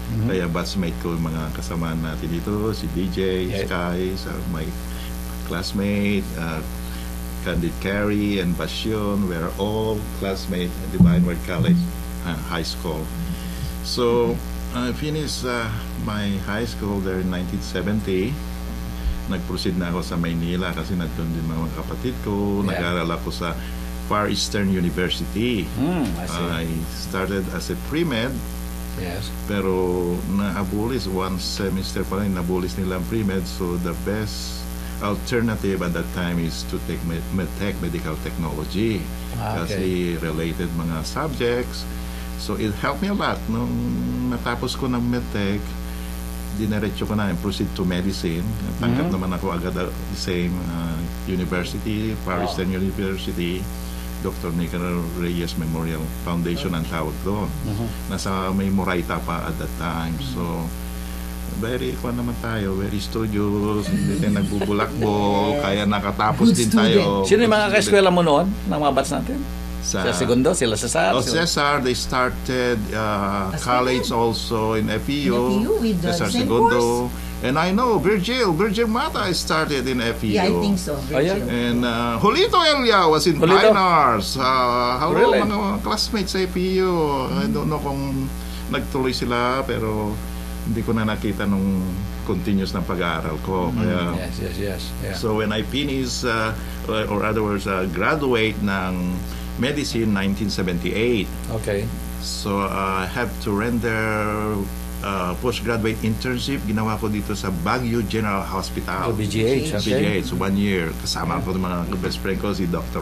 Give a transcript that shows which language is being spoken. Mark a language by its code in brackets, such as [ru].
[tl] Kaya batchmate ko yung mga kasamaan natin dito, si DJ, Sky, my classmate, Candid Carey and Basyon, [en] we're all classmates at [tl] Divine Word College, high school. [en] So, I finished my high school there in 1970. [tl] Nag-proceed na ako sa Maynila kasi nandun din mga kapatid ko. Nag-aral ako sa Far Eastern University. [en] I started as a pre-med. Yes. [tl] Pero na-abolis one semester pa rin. Na-abolis nila ang pre-med. [en] So the best alternative at that time is to take medtech, medical technology. [tl] Kasi related mga subjects. [en] So it helped me a lot. [tl] Nung natapos ko ng medtech, dinaretso ko na [en] and proceed to medicine. [tl] Tanggap naman ako agad the same university, Far Eastern University, Dr. Nicanor Reyes Memorial Foundation ang tawag doon. Nasa may Moraita pa [en] at that time. [tl] So very naman tayo, very studious, hindi tayo nagbubulakbol, kaya nakatapos [en] Good [tl] din [en] student. [tl] tayo. Sino yung mga kaeskwela mo noon, ng mga batch natin? Sa Sa Segundo, sila Cesar. [en] Cesar, they started college also in FEU. FEU with the Cesar same Segundo. And I know Virgil Mata started in FEU. Yeah, I think so. Oh, yeah? Virgil. And Julito Elia was in Julito? Fine Arts. Hello, Really? [tl] mga classmates sa FEU. [en] I don't know [tl] kung nagtuloy sila, pero hindi ko na nakita nung continuous ng pag-aaral ko. Kaya, [en] Yes. Yeah. so when I finish, or other words, graduate ng medicine 1978, Okay. so I have to render postgraduate internship. [tl] Ginawa ko dito sa Baguio General Hospital. [en] BGH, okay. BGH, 1 year. [tl] Kasama ko ng mga best friend ko, si Dr.